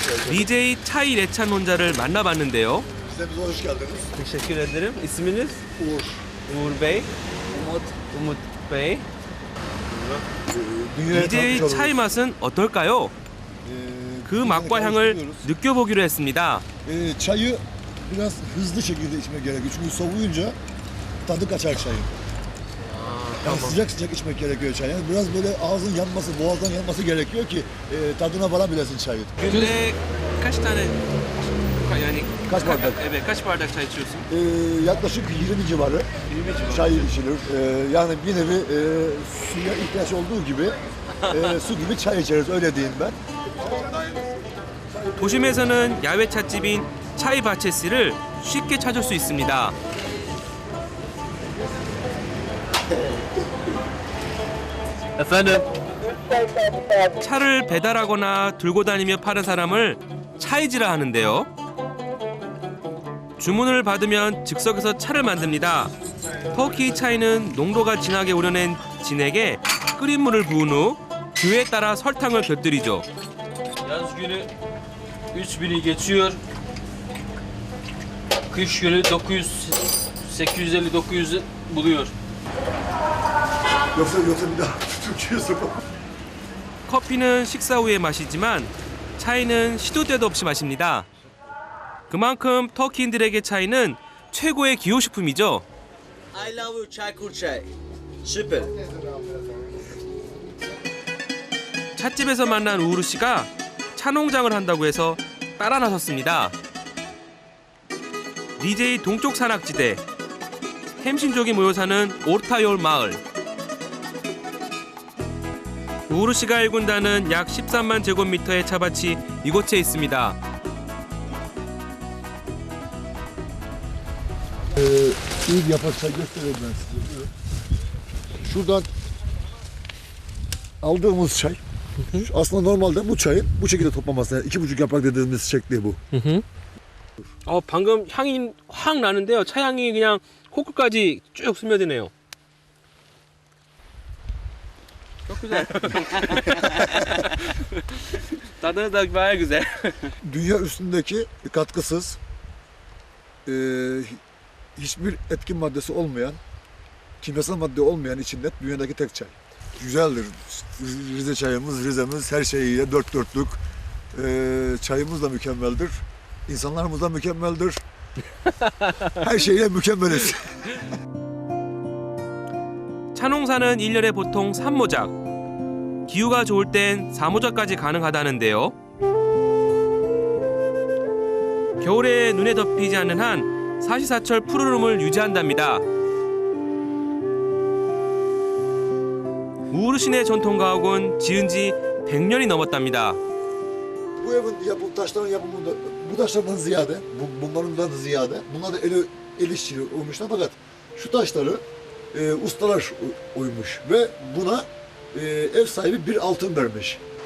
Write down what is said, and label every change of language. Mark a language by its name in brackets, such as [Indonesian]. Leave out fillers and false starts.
[Korean] 리제의 차이 레찬 혼자를 만나봤는데요. [Turkish] Size hoş geldiniz. Teşekkür ederim. İsminiz? Uğur. Uğur Bey. Umut Bey. Dünyaya [Korean] 리제의 [Turkish] tanıtmış [Korean] 차이 [Turkish] oluruz. [Korean] 맛은 어떨까요? 그 맛과 향을 느껴보기로 했습니다. [Turkish] Çayı biraz hızlı şekilde içmek gerekiyor. Çünkü soğuyunca tadı kaçar çayın. Yani sıcak sıcak içmek gerekiyor çayı. Yani biraz böyle ağzın yanması, boğazdan yanması gerekiyor ki tadına varabilesin çayı. [Korean] 근데 [Turkish] kaç tane yani Kaç bardak? Evet, kaç bardak çay içiyorsun? Yaklaşık 20 civarı 20 civarı. çay içilir. Yani bir nevi suya ihtiyaç olduğu gibi su gibi çay içeriz, öyle diyeyim ben. [Korean] 도심에서는 야외 찻집인 차이 바체스를 쉽게 찾을 수 있습니다. 차를 배달하거나 들고 다니며 파는 사람을 차이지라 하는데요. 주문을 받으면 즉석에서 차를 만듭니다. 터키 차이는 농도가 진하게 우려낸 진액에 끓인 물을 부은 후 그에 따라 설탕을 곁들이죠. [Turkish] Yaz günü 3000'i geçiyor. Kış günü 850-900'ü buluyor. Yoksa bir daha Türkiye'ye sokalım. [Korean] 커피는 식사 후에 마시지만 차이는 시도 때도 없이 마십니다. 그만큼 터키인들에게 차이는 최고의 기호식품이죠. [English] I love you [Turkish] Çaykur çay. Süper. [Korean] 찻집에서 만난 우르 씨가 차 농장을 한다고 해서 따라 나섰습니다. 리제이 동쪽 산악지대 햄신족이 모여 사는 오르타요올 마을. 우르 씨가 일군다는 약 13만 제곱미터의 차밭이 이곳에 있습니다. [Turkish] İyi bir yaprak çay göstereyim ben size. Buyurun. Şuradan aldığımız çay. Aslında normalde bu çayın bu şekilde toplaması. Yani 2,5 yaprak dediğimiz şekli bu. [Korean] 방금 향이 확 나는데요. 차 향이 그냥 코끝까지 쭉 스며드네요. [Turkish] Çok güzel. Tadı da bayağı güzel. Dünya üstündeki katkısız hiçbir etkin maddesi olmayan, kimyasal madde olmayan içinde dünyadaki tek çay. Güzeldir. Rize çayımız, Rize'miz her şeyiyle dört dörtlük. Çayımız da mükemmeldir. İnsanlarımız da mükemmeldir. Her şeyle mükemmeliz. [Korean] 차 농사는 1년에 보통 3모작. 기후가 좋을 땐 4모작까지 가능하다는데요. 겨울에 눈에 덮이지 않는 한 사시사철 푸르름을 유지한답니다. 우르신의 전통 가옥은 지은 지 100년이 넘었답니다. [Turkish] Bu evin taşların yapımında, bu taşlardan ziyade, bunlardan ziyade, bunlar da el işçiliği olmuşlar fakat şu taşları ustalar oymuş ve buna ev sahibi bir altın vermiş.